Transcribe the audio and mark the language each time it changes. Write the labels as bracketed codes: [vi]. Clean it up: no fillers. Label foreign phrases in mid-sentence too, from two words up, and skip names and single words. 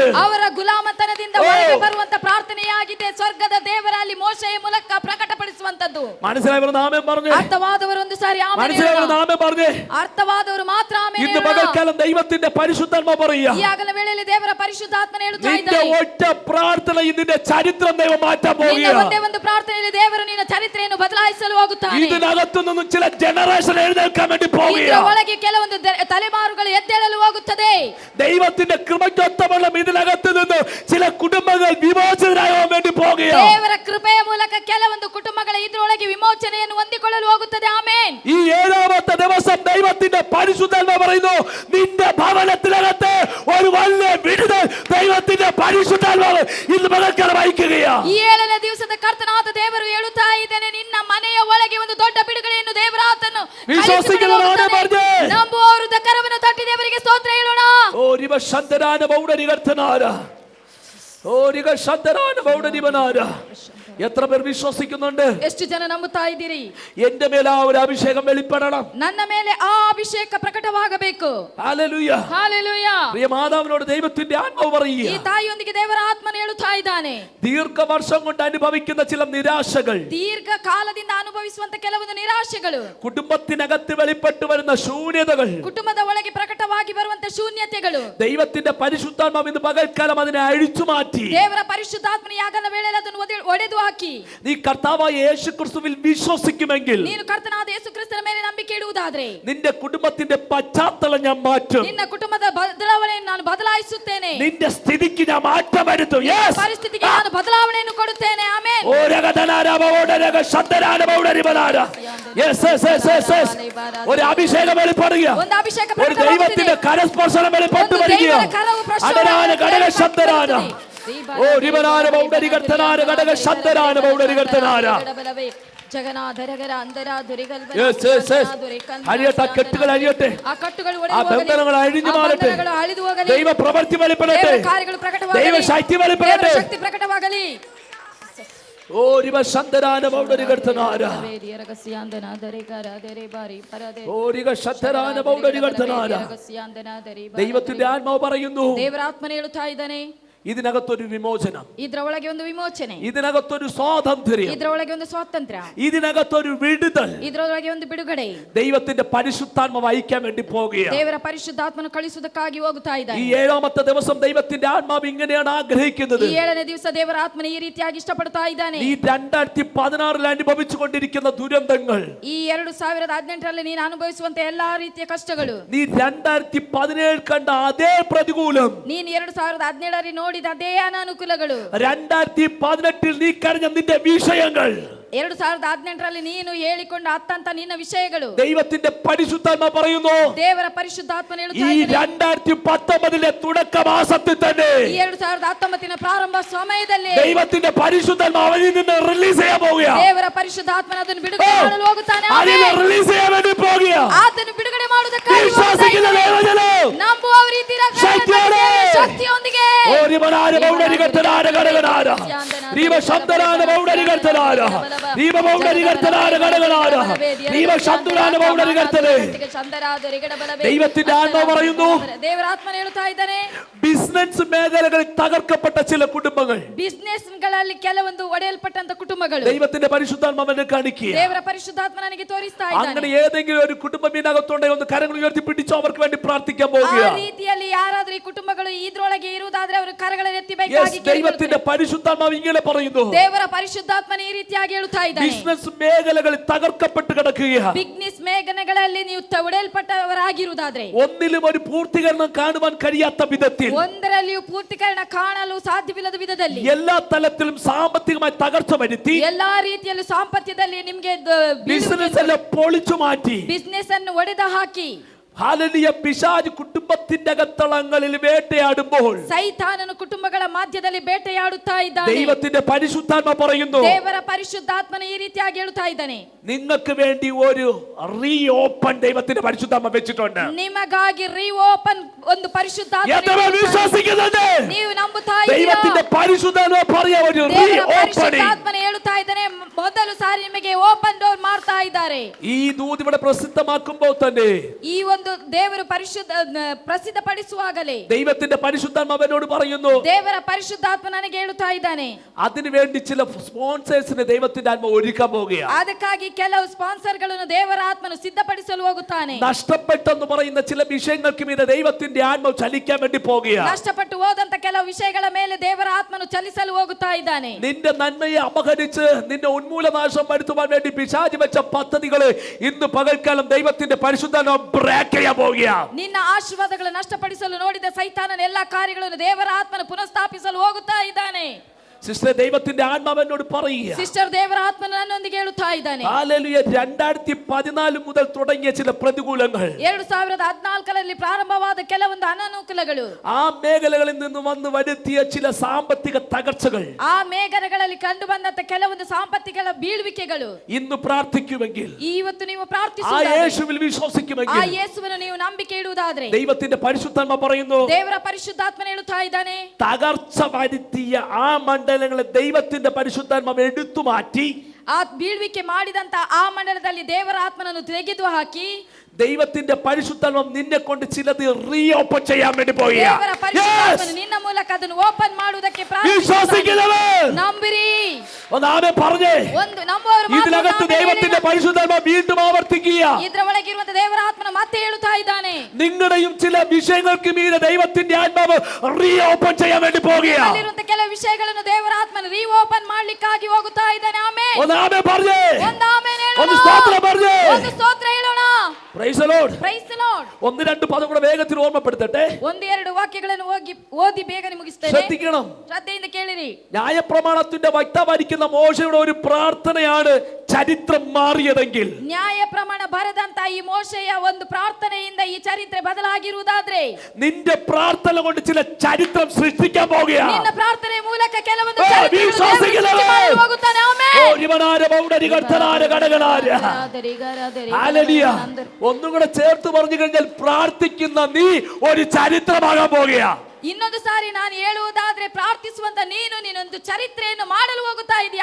[kn] ಅವರ ಗುಲಾಮತನದಿಂದ ಹೊರಗೆ ಬರುವಂತ ಪ್ರಾರ್ಥನೆಯಾಗಿದೆ, ಸ್ವರ್ಗದ ದೇವರಲ್ಲಿ ಮೋಶೆಯ ಮೂಲಕ ಪ್ರಕಟಪಡಿಸುವಂತದ್ದು. [ml] മനസ്സിലായവർ നാമം പറഞ്ഞു, [kn] ಅರ್ಥವಾದವರು ಒಂದು ಸಾರಿ ಆಮೆನ್ [ml] മനസ്സിലായവർ [kn] ಹೇಳೋಣ. [ml] നാമം പറഞ്ഞു. [kn] ಅರ್ಥವಾದವರು ಮಾತ್ರ ಆಮೆನ್ [ml] ഇന്ന് [kn] ಹೇಳೋಣ. [ml] പകൽക്കാലം ദൈവത്തിന്റെ പരിശുദ്ധാത്മ പറയുക, [kn] ಈ ಆಗಲ ವೇಳೆಯಲ್ಲಿ ದೇವರ ಪರಿಶುದ್ಧಾತ್ಮನ ಹೇಳುತ್ತಾ [ml] നിന്റെ [kn] ಇದ್ದಾನೆ, [ml] ഒറ്റ പ്രാർത്ഥന ഇതിന്റെ ചരിത്രം ദൈവം മാറ്റാൻ [kn] ನಿನ್ನ [ml] പോകുകയാണ്. [kn] ಒಂದೇ ಒಂದು ಪ್ರಾರ್ಥನೆಯಲ್ಲಿ ದೇವರು ನಿನ್ನ ಚರಿತ್ರೆಯನ್ನು ಬದಲಾಯಿಸಲು ಹೋಗುತ್ತಾನೆ. [ml] ഇതിനകത്തു നിന്നും ചില ജനറേഷൻ എഴുന്നേൽക്കാൻ വേണ്ടി [kn] ಇದರ [ml] പോവുകയാണ്. [kn] ಒಳಗೆ ಕೆಲವೊಂದು ತಲೆಮಾರುಗಳು ಎದ್ದೇಳಲು ಹೋಗುತ್ತದೆ. [ml] ദൈവത്തിന്റെ കൃപയ്ക്കൊത്തവണ്ണം ഇതിനകത്ത് നിന്ന് ചില കുടുംബങ്ങൾ വിമോചിതരാകാൻ വേണ്ടി പോകുകയാണ്. [kn] ದೇವರ ಕೃಪೆಯ ಮೂಲಕ ಕೆಲವೊಂದು ಕುಟುಂಬಗಳ ಇದರೊಳಗೆ ವಿಮೋಚನೆಯನ್ನು ಹೊಂದಿಕೊಳ್ಳಲು ಹೋಗುತ್ತದೆ. ಆಮೆನ್. [ml] ഈ ഏഴാമത്തെ ദിവസം ദൈവത്തിന്റെ പരിശുദ്ധാത്മ പറയുന്നു, നിന്റെ ഭവനത്തിനകത്ത് ഒരു വലിയ വിടുതൽ ദൈവത്തിന്റെ പരിശുദ്ധാത്മാവ് ഇന്ന് പകൽക്കാലം വഹിക്കുകയാണ്. [kn] ಈ 7ನೇ ದಿವಸದ ಕರ್ತನಾದ ದೇವರು ಹೇಳುತ್ತಾ ಇದ್ದಾನೆ, ನಿನ್ನ ಮನೆಯ ಒಳಗೆ ಒಂದು ದೊಡ್ಡ ಬಿಡುಗಡೆಯನ್ನು ದೇವರಾತನು ನಂಬುವವರು ಕರವನ್ನು ತಟ್ಟಿ ದೇವರಿಗೆ ಸ್ತೋತ್ರ ಹೇಳೋಣ. ഓ ശബ്ദരാന ബൗഡരികർത്തനാര, ഓ ശബ്ദരാന ബൗഡരിവനാര. [ml] എത്ര പേർ വിശ്വസിക്കുന്നുണ്ട്? [kn] ಎಷ್ಟು ಜನ ನಂಬುತ್ತಾ ಇದ್ದೀರಿ? [ml] എന്റെ മേലെ ആ ഒരു അഭിഷേകം വെളിപ്പെടണം. [kn] ನನ್ನ ಮೇಲೆ ಆ ಅಭಿಷೇಕ ಪ್ರಕಟವಾಗಬೇಕು. [ml] ഹല്ലേലൂയ. [kn] ಹಲ್ಲೆಲೂಯಾ. [ml] പ്രിയ മാതാവിനോട് ദൈവത്തിന്റെ ആത്മാവ് [kn] ಈ [ml] പറയുക, [kn] ತಾಯಿಯೊಂದಿಗೆ ದೇವರ ಆತ್ಮನ ಹೇಳುತ್ತಾ ಇದ್ದಾನೆ, [ml] ദീർഘവർഷം കൊണ്ട് അനുഭവിക്കുന്ന ചില നിരാശകൾ, [kn] ದೀರ್ಘ ಕಾಲದಿಂದ ಅನುಭವಿಸುವಂತ ಕೆಲವೊಂದು ನಿರಾಶೆಗಳು, [ml] കുടുംബത്തിനകത്ത് വെളിപ്പെട്ടു വരുന്ന ശൂന്യതകൾ, [kn] ಕುಟುಂಬದ ಒಳಗೆ ಪ್ರಕಟವಾಗಿ ಬರುವಂತ ಶೂನ್ಯತೆಗಳು, [ml] ദൈവത്തിന്റെ പരിശുദ്ധാത്മാവ് ഇന്ന് പകൽക്കാലം അതിനെ അഴിച്ചു മാറ്റി. [kn] ದೇವರ ಪರಿಶುದ್ಧಾತ್ಮನ ಯಾಗನ ವೇಳೆಯಲ್ಲಿ ಅದನ್ನು ಒಡೆದು ಹಾಕಿ, [ml] നീ കർത്താവായ യേശു ക്രിസ്തുവിൽ വിശ്വസിക്കുമെങ്കിൽ, [kn] ನೀನು ಕರ್ತನಾದ ಯೇಸು ಕ್ರಿಸ್ತನ ಮೇಲೆ ನಂಬಿಕೆ ಇಡುವುದಾದ್ರೆ, [ml] നിന്റെ കുടുംബത്തിന്റെ പശ്ചാത്തലം ഞാൻ മാറ്റും. [kn] ನಿನ್ನ ಕುಟುಂಬದ ಬದಲಾವಣೆಯನ್ನು ನಾನು ಬದಲಾಯಿಸುತ್ತೇನೆ. [ml] നിന്റെ സ്ഥിതിക്ക് ഞാൻ മാറ്റം വരുത്തും. [kn] ಪರಿಸ್ಥಿತಿಗೆ ನಾನು ಬದಲಾವಣೆಯನ್ನು ಕೊಡುತ್ತೇನೆ. ಆಮೆನ್. [ml] ഒരു അഭിഷേകം വെളിപ്പെടുക, [kn] ಒಂದು ಅಭಿಷೇಕ [ml] ഒരു ദൈവത്തിന്റെ കരസ്പർശനം വെളിപ്പെട്ടു വരിക. അടരാന ഘടക ശബ്ദരാന, ഓ രിവനാന ബൗഡരികർത്തനാന ഘടക ശബ്ദരാന ബൗഡരികർത്തനാന. അഴിയട്ടെ, കെട്ടുകൾ അഴിയട്ടെ, ആ ബന്ധനങ്ങൾ അഴിഞ്ഞു മാറട്ടെ, ദൈവ പ്രവൃത്തി വെളിപ്പെടട്ടെ, ദൈവശക്തി വെളിപ്പെടട്ടെ. [kn] ಪ್ರಕಟವಾಗಲಿ. ഓ രിവശബ്ദരാന ബൗഡരികർത്തനാന, ഓ രിവശബ്ദരാന ബൗഡരികർത്തനാന. [ml] ദൈവത്തിന്റെ ആത്മാവ് പറയുന്നു, [kn] ದೇವರ ಆತ್ಮನ ಹೇಳುತ್ತಾ ಇದ್ದಾನೆ, [ml] ഇതിനകത്തൊരു വിമോചനം, [kn] ಇದರ ಒಳಗೆ ಒಂದು ವಿಮೋಚನೆ, [ml] ഇതിനകത്തൊരു സ്വാതന്ത്ര്യം, [kn] ಇದರ ಒಳಗೆ ಒಂದು ಸ್ವಾತಂತ್ರ್ಯ, [ml] ഇതിനകത്തൊരു വിടുതൽ [kn] ಇದರೊಳಗೆ ಒಂದು ಬಿಡುಗಡೆ. [ml] ദൈവത്തിന്റെ പരിശുദ്ധാത്മ വഹിക്കാൻ വേണ്ടി പോകുകയാണ്. [kn] ದೇವರ ಪರಿಶುದ್ಧಾತ್ಮನು ಕಳಿಸುವುದಕ್ಕಾಗಿ ಹೋಗುತ್ತಾ [ml] ഈ [kn] ಇದ್ದಾನೆ. [ml] 7ാമത്തെ ദിവസം ദൈവത്തിന്റെ ആത്മാവ് ഇങ്ങനെയാണ് ആഗ്രഹിക്കുന്നത്. [kn] ಈ 7ನೇ ದಿವಸ ದೇವರ ಆತ್ಮನ ಈ ರೀತಿಯಾಗಿ ಇಷ್ಟಪಡ್ತಾ ಇದ್ದಾನೆ. [ml] ഈ 2016 അനുഭവിച്ചു കൊണ്ടിരിക്കുന്ന ദുരന്തങ്ങൾ, [kn] ಈ 2018ರಲ್ಲಿ ನೀನು ಅನುಭವಿಸುವಂತ ಎಲ್ಲಾ ರೀತಿಯ ಕಷ್ಟಗಳು, [ml] നീ 2017 കണ്ട അതേ പ്രതികൂലം, [kn] ನೀನು 2017ರಲ್ಲಿ ನೋಡಿದ ಅದೇ ಅನಾನುಕೂಲಗಳು, [ml] 2018 നീ കരഞ്ഞ നിന്റെ വിഷയങ്ങൾ, [kn] 2018ರಲ್ಲಿ ನೀನು ಹೇಳಿಕೊಂಡ ಅತ್ತಂತ ನಿನ್ನ ವಿಷಯಗಳು, [ml] ദൈവത്തിന്റെ പരിശുദ്ധാത്മ പറയുന്നു, [kn] ದೇವರ ಪರಿಶುದ್ಧಾತ್ಮನ [ml] ഈ [kn] ಹೇಳುತ್ತಾ ಇದ್ದಾನೆ, [ml] 2019 തുടക്കമാസത്തിൽ തന്നെ [kn] ಈ 2019ನ ಪ್ರಾರಂಭ ಸಮಯದಲ್ಲಿ [ml] ദൈവത്തിന്റെ പരിശുദ്ധാത്മ അവനിൽ നിന്ന് റിലീസ് ചെയ്യാൻ പോവുകയാണ്. [kn] ದೇವರ ಪರಿಶುದ್ಧಾತ್ಮನ ಅದನ್ನು ಬಿಡುಗಡೆ ಮಾಡಲು ಹೋಗುತ್ತಾನೆ. [ml] അതിനെ റിലീസ് ചെയ്യാൻ വേണ്ടി പോവുകയാണ്. [kn] ಆತನು ಬಿಡುಗಡೆ ಮಾಡುವುದಕ್ಕಾಗಿ [ml] വിശ്വസിക്കുന്ന ദൈവജനം [kn] ನಂಬುವವರ ರೀತಿ [ml] ശക്തിയോടെ [kn] ಶಕ್ತಿಯೊಂದಿಗೆ [ml] ദൈവത്തിന്റെ ആത്മാവ് പറയുന്നു, ബിസിനസ് മേഖലകളിൽ തകർക്കപ്പെട്ട ചില കുടുംബങ്ങൾ, [kn] ಬಿಸ್ನೆಸ್ಗಳಲ್ಲಿ ಕೆಲವೊಂದು ಒಡೆಯಲ್ಪಟ್ಟಂತ ಕುಟುಂಬಗಳು [ml] ദൈവത്തിന്റെ പരിശുദ്ധാത്മാവിനെ കാണിക്കുക. [kn] ದೇವರ ಪರಿಶುದ್ಧಾತ್ಮ ನನಗೆ ತೋರಿಸ್ತಾ [ml] അങ്ങനെ [kn] ಇದ್ದಾನೆ. [ml] ഏതെങ്കിലും ഒരു കുടുംബം ഇതിനകത്തുണ്ടെങ്കിൽ ഒന്ന് കരങ്ങൾ ഉയർത്തി പിടിച്ചോ, അവർക്ക് വേണ്ടി പ്രാർത്ഥിക്കാൻ [kn] ಆ [ml] പോകുക. [kn] ರೀತಿಯಲ್ಲಿ ಯಾರಾದ್ರೂ ಈ ಕುಟುಂಬಗಳು ಇದ್ರೊಳಗೆ ಇರುವುದಾದ್ರೆ ಅವರು ಕರಗಳನ್ನು [en] Yes, [kn] ಎತ್ತಿಬೇಕಾಗಿ [ml] ദൈവത്തിന്റെ പരിശുദ്ധാത്മാവ് ഇങ്ങനെ പറയുന്നു, [kn] ದೇವರ ಪರಿಶುದ್ಧಾತ್ಮನ ಈ ರೀತಿಯಾಗಿ ಹೇಳುತ್ತಾ ಇದ್ದಾನೆ. [ml] ബിസിനസ് മേഖലകളിൽ തകർക്കപ്പെട്ട് കിടക്കുകയാണ്. [kn] ಬಿಸ್ನೆಸ್ ಮೇಘನೆಗಳಲ್ಲಿ ನೀವು ಒಡೆಯಲ್ಪಟ್ಟವರಾಗಿರುವುದಾದ್ರೆ, [ml] ഒന്നിലും ഒരു പൂർത്തീകരണം കാണുവാൻ കഴിയാത്ത വിധത്തിൽ, [kn] ಒಂದರಲ್ಲಿಯೂ ಪೂರ್ತೀಕರಣ ಕಾಣಲು ಸಾಧ್ಯವಿಲ್ಲದ ವಿಧದಲ್ಲಿ, [ml] എല്ലാ തലത്തിലും സാമ്പത്തികമായി തകർച്ച വരുത്തി, [kn] ಎಲ್ಲಾ ರೀತಿಯಲ್ಲೂ ಸಾಂಪತ್ಯದಲ್ಲಿ ನಿಮ್ಗೆ [ml] ബിസിനസ് എല്ലാം പൊളിച്ചു മാറ്റി, [kn] ಬಿಸ್ನೆಸ್ ಅನ್ನು ಒಡೆದ ಹಾಕಿ, [ml] ഹല്ലേലൂയ, പിശാച് കുടുംബത്തിന്റെ അകത്തളങ്ങളിൽ വേട്ടയാടുമ്പോൾ [kn] ಸೈತಾನನು ಕುಟುಂಬಗಳ ಮಧ್ಯದಲ್ಲಿ ಬೇಟೆಯಾಡುತ್ತಾ ಇದ್ದಾನೆ. [ml] ദൈവത്തിന്റെ പരിശുദ്ധാത്മ പറയുന്നു, [kn] ದೇವರ ಪರಿಶುದ್ಧಾತ್ಮನ ಈ ರೀತಿಯಾಗಿ ಹೇಳುತ್ತಾ ಇದ್ದಾನೆ, [ml] നിങ്ങൾക്ക് വേണ്ടി ഒരു [en] re open [ml] ദൈവത്തിന്റെ പരിശുദ്ധാത്മ വെച്ചിട്ടുണ്ട്. [kn] ನಿಮಗಾಗಿ ರೀಓಪನ್ ಒಂದು ಪರಿಶುದ್ಧಾತ್ಮ [ml] എത്ര വിശ്വസിക്കുന്നുണ്ട്? [kn] ನೀವು ನಂಬುತ್ತಾ ಇದ್ದೀರಾ? [ml] ദൈവത്തിന്റെ പരിശുദ്ധാത്മ പറയാ ഒരു റീ [kn] ದೇವರ [ml] ഓപ്പണിംഗ്. [kn] ಪರಿಶುದ್ಧಾತ್ಮನ ಹೇಳುತ್ತಾ ಇದ್ದಾನೆ, ಮೊದಲು ಸಾರಿ ನಿಮಗೆ [en] open door [kn] ಮಾಡ್ತಾ ಇದ್ದಾರೆ. [ml] ഈ ദൂത് ഇവിടെ പ്രസിദ്ധമാക്കുമ്പോൾ തന്നെ [kn] ಈ ಒಂದು ದೇವರು ಪ್ರಸಿದ್ಧಪಡಿಸುವಾಗಲೇ [ml] ദൈവത്തിന്റെ പരിശുദ്ധാത്മ അവനോട് പറയുന്നു, [kn] ದೇವರ ಪರಿಶುದ್ಧಾತ್ಮ ನನಗೆ ಹೇಳುತ್ತಾ ಇದ್ದಾನೆ, [ml] അതിനുവേണ്ടി ചില സ്പോൺസേഴ്സിനെ ദൈവത്തിന്റെ ആത്മ ഒരുക്കാൻ പോവുകയാണ്. [kn] ಅದಕ್ಕಾಗಿ ಕೆಲವು ಸ್ಪಾನ್ಸರ್ಗಳನ್ನು ದೇವರ ಆತ್ಮನು ಸಿದ್ಧಪಡಿಸಲು ಹೋಗುತ್ತಾನೆ. [ml] നഷ്ടപ്പെട്ടെന്ന് പറയുന്ന ചില വിഷയങ്ങൾക്ക് മീതെ ദൈവത്തിന്റെ ആത്മാവ് ചലിക്കാൻ വേണ്ടി പോവുകയാണ്. [kn] ನಷ್ಟಪಟ್ಟು ಹೋದಂತ ಕೆಲವು ವಿಷಯಗಳ ಮೇಲೆ ದೇವರ ಆತ್ಮನು ಚಲಿಸಲು ಹೋಗುತ್ತಾ ಇದ್ದಾನೆ. [ml] നിന്റെ നന്മയെ അപഹരിച്ച് നിന്നെ ഉന്മൂലനാശം വരുത്തുവാൻ വേണ്ടി പിശാച് വെച്ച പദ്ധതികള് ഇന്ന് പകൽക്കാലം ദൈവത്തിന്റെ പരിശുദ്ധാത്മ ബ്രേക്ക് ചെയ്യാൻ പോവുകയാണ്. [kn] ನಿನ್ನ ಆಶೀರ್ವಾದಗಳನ್ನು ನಷ್ಟಪಡಿಸಲು ನೋಡಿದ ಸೈತಾನನ ಎಲ್ಲಾ ಕಾರ್ಯಗಳನ್ನು ದೇವರ ಆತ್ಮನು ಪುನಃಸ್ಥಾಪಿಸಲು ಹೋಗುತ್ತಾ ಇದ್ದಾನೆ. [ml] സിസ്റ്റർ, ദൈവത്തിന്റെ ആത്മാവനോട് പറയുക, [kn] ಸಿಸ್ಟರ್, ದೇವರ ಆತ್ಮನು ನನ್ನೊಂದಿಗೆ ಹೇಳುತ್ತಾ ಇದ್ದಾನೆ. [ml] ഹല്ലേലൂയ, 2014 മുതൽ തുടങ്ങിയ ചില പ്രതികൂലങ്ങൾ, [kn] 2014ರಲ್ಲಿ ಪ್ರಾರಂಭವಾದ ಕೆಲವೊಂದು ಅನಾನುಕೂಲಗಳು, [ml] ആ മേഖലകളിൽ നിന്ന് വന്ന് വരുത്തിയ ചില സാമ്പത്തിക തകർച്ചകൾ, [kn] ಆ ಮೇಘಗಳಲ್ಲಿ ಕಂಡು ಬಂದಂತ ಕೆಲವೊಂದು ಸಾಂಪತ್ತಿಗಳ ಬೀಳುವಿಕೆಗಳು, [ml] ഇന്ന് പ്രാർത്ഥിക്കുമെങ്കിൽ, [kn] ಇವತ್ತು ನೀವು [ml] ആ [kn] ಪ್ರಾರ್ಥಿಸುವುದಾದ್ರೆ, [ml] യേശുവിൽ [kn] ಆ [ml] വിശ്വസിക്കുമെങ്കിൽ, [kn] ಯೇಸುವನ್ನು ನೀವು ನಂಬಿಕೆ ಇಡುವುದಾದ್ರೆ, [ml] ദൈവത്തിന്റെ പരിശുദ്ധാത്മ പറയുന്നു, [kn] ದೇವರ ಪರಿಶುದ್ಧಾತ್ಮನ ಹೇಳುತ್ತಾ ಇದ್ದಾನೆ, [ml] തകർച്ച വരുത്തിയ ആ മണ്ഡലങ്ങളെ ദൈവത്തിന്റെ പരിശുദ്ധാത്മാവ് എടുത്തു മാറ്റി, [kn] ಆ ಬೀಳ್ವಿಕೆ ಮಾಡಿದಂತ ಆ ಮಂಡಲದಲ್ಲಿ ದೇವರ ಆತ್ಮನನ್ನು ತೆಗೆದು ಹಾಕಿ, [ml] ദൈവത്തിന്റെ പരിശുദ്ധാത്മ നിന്നെ കൊണ്ട് ചിലത് [en] re open [ml] ചെയ്യാൻ വേണ്ടി [kn] ದೇವರ [ml] പോവുകയാണ്. [kn] ಪರಿಶುದ್ಧಾತ್ಮನು ನಿನ್ನ ಮೂಲಕ ಅದನ್ನು ಓಪನ್ ಮಾಡುವುದಕ್ಕೆ [ml] വിശ്വസിക്കുന്നവർ [kn] ನಂಬಿರಿ. [ml] ഒന്നാമേ പറഞ്ഞേ, [kn] ಒಂದು ನಂಬುವವರು ಮಾತ್ರ [ml] ഇതിനകത്ത് [kn] ನಾಮದಲ್ಲಿ [ml] ദൈവത്തിന്റെ പരിശുദ്ധാത്മ വീണ്ടും ആവർത്തിക്കുക, [kn] ಇದರ ಒಳಗಿರುವಂತ ದೇವರ ಆತ್ಮನ ಮತ್ತೆ ಹೇಳುತ್ತಾ ಇದ್ದಾನೆ, [ml] നിങ്ങളുടെയും ചില വിഷയങ്ങൾക്ക് മീതെ ദൈവത്തിന്റെ ആത്മാവ് [en] re open [ml] ചെയ്യാൻ വേണ്ടി പോവുകയാണ്. [kn] ಅಲ್ಲಿರುವಂತ ಕೆಲವು ವಿಷಯಗಳನ್ನು ದೇವರ ಆತ್ಮನ [en] re open [kn] ಮಾಡ್ಲಿಕ್ಕಾಗಿ ಹೋಗುತ್ತಾ ಇದ್ದಾನೆ. ಆಮೆನ್. [ml] ഒന്നാമേ പറഞ്ഞേ, [kn] ಒಂದು ಆಮೆನ್ ಹೇಳೋಣ. [ml] ഒന്ന് സ്തോത്രം പറഞ്ഞേ. [kn] ಒಂದು ಸ್ತೋತ್ರ ಹೇಳೋಣ. [en] praise the Lord. praise the Lord. [ml] ഒന്ന് രണ്ട് പദം കൂടെ വേഗത്തിൽ ഓർമ്മപ്പെടുത്തട്ടെ. [kn] ಒಂದು ಎರಡು ವಾಕ್ಯಗಳನ್ನು ಓದಿ ಬೇಗನೆ ಮುಗಿಸ್ತೇನೆ. [ml] ശ്രദ്ധിക്കണം. [kn] ಶ್ರದ್ಧೆಯಿಂದ ಕೇಳಿರಿ. [ml] ന്യായപ്രമാണത്തിന്റെ വക്താവായിരിക്കുന്ന മോശയുടെ ഒരു പ്രാർത്ഥനയാണ് ചരിത്രം മാറിയതെങ്കിൽ, [kn] ನ್ಯಾಯ ಪ್ರಮಾಣ ಬರೆದಂತ ಈ ಮೋಶೆಯ ಒಂದು ಪ್ರಾರ್ಥನೆಯಿಂದ ಈ ಚರಿತ್ರೆ ಬದಲಾಗಿರುವುದಾದ್ರೆ, [ml] നിന്റെ പ്രാർത്ഥന കൊണ്ട് ചില ചരിത്രം സൃഷ്ടിക്കാൻ പോവുകയാണ്. [kn] ನಿನ್ನ ಪ್ರಾರ್ಥನೆ ಮೂಲಕ ಕೆಲವೊಂದು [ml] ഓ, [kn] ಚರಿತ್ರೆಗಳು ದೇವರು [ml] വിശ്വസിക്കുന്നവർ. [kn] ಸೃಷ್ಟಿ ಮಾಡಿ ಹೋಗುತ್ತಾನೆ. ಆಮೆನ್. ഓ, രിവനാര പൗഡരി കർത്തനാര കടകനാര. ഹല്ലേലൂയ. [ml] ഒന്നും കൂടെ ചേർത്ത് പറഞ്ഞു കഴിഞ്ഞാൽ, പ്രാർത്ഥിക്കുന്ന നീ ഒരു ചരിത്രമാകാൻ പോവുകയാ. [kn] ಇನ್ನೊಂದು ಸಾರಿ ನಾನು ಹೇಳುವುದಾದ್ರೆ, ಪ್ರಾರ್ಥಿಸುವಂತ ನೀನೊಂದು ಚರಿತ್ರೆಯನ್ನು ಮಾಡಲು ಹೋಗುತ್ತಾ ಇದೀಯ.